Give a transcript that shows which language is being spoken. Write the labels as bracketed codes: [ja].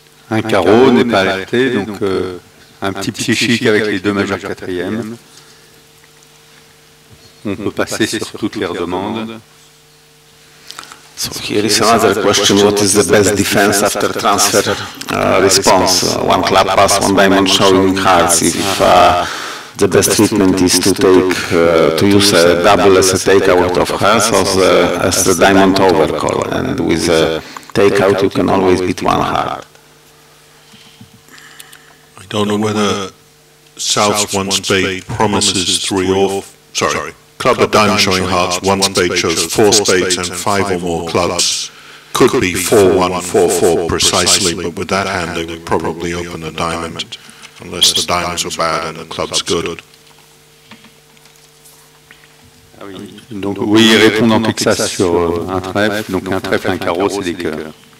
[fr] Un carreau n'est pas alerté, donc un petit psychique avec les 2 majeurs quatrièmes. On peut passer sur toutes les demandes. [en] So here is another question, what is the best defense after transfer response? 1 club pass, 1 diamond showing hearts. If the best treatment is to take, to use a double as a takeout of hearts or as the diamond overcall, and with a takeout you can always beat 1 heart. I don't know whether South's 1 spade promises 3 or, sorry, club with diamond showing hearts, 1 spade shows 4 spades and 5 or more clubs, could be 4-1, 4-4 precisely, but with that hand they would probably open a diamond, unless the diamonds are bad and the club's good. [fr] Donc oui, ils répondent en Texas sur un trèfle, donc un trèfle, un carreau, c'est des cœurs.